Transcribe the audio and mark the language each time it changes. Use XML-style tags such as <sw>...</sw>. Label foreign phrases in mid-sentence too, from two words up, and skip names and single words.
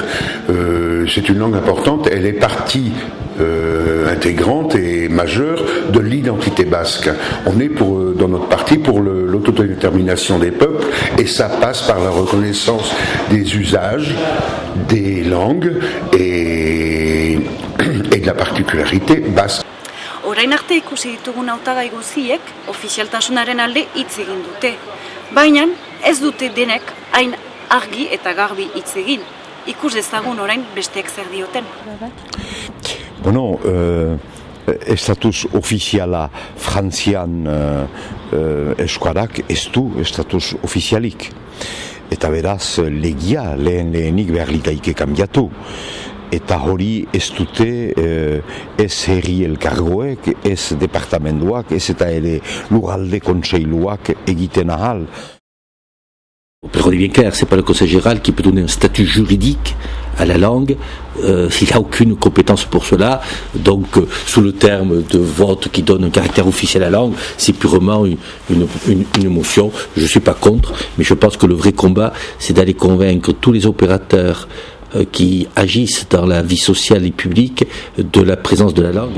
<fr>C'est une langue importante, elle est partie intégrante et majeure de l'identité basque. On est dans notre parti pour l'autodétermination des peuples et ça passe par la reconnaissance des usages, des langues et de la particularité basque.</fr> <eu>Orain arte ikusi ditugun hautagai guziek ofizialtasunaren alde hitz egin dute. Baina ez dute denek hain argi eta garbi hitz egin. Ikus dezagun orain besteek zer dioten. Bueno, estatus ofiziala Frantzian euskarak ez du estatus ofizialik. Eta beraz legia lehenik behar litaike kanbiatu. Eta hori ez dute ez herri elkargoek, ez departamentuak, ez eta ere lurralde kontseiluak egiten ahal.</eu> <fr>Pour qu'on est bien clair, c'est pas le Conseil général qui peut donner un statut juridique à la langue, il n'a aucune compétence pour cela, donc sous le terme de vote qui donne un caractère officiel à la langue, c'est purement une motion. Je ne suis pas contre, mais je pense que le vrai combat, c'est d'aller convaincre tous les opérateurs qui agissent dans la vie sociale et publique de la présence de la langue.</fr>